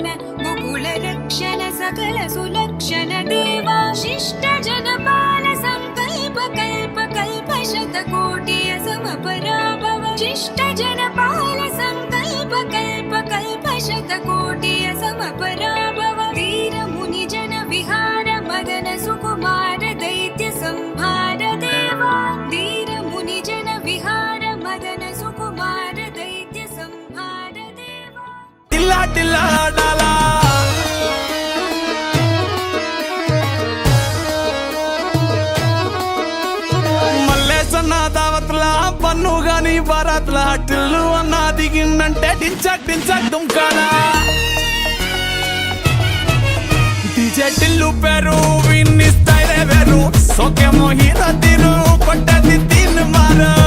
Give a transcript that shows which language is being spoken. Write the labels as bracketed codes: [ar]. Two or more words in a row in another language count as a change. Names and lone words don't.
[sa] गोकुलरक्षण सकल सुलक्षण देवा शिष्ट जनपाल संकल्प कल्प कल्प शतकोटिय समपराभव शिष्ट जनपाल संकल्प कल्प कल्प शतकोटिय समपराभव वीर मुनि जन विहार मदन सुकुमार दैत्य संहार देवा वीर मुनि जन विहार मदन सुकुमार दैत्य संहार देवा [te] టిల్లా టిల్లా డాలా దావత్లా పన్ను గాని బారాత్లా టిల్లు అన్న దిగిందంటే డించక్ డించక్ దుంకాలా డీజే టిల్లు పేరు విన్ని స్టైల్ వేరు సోకేమో హీరో తీరు పట్టది తీన్ మార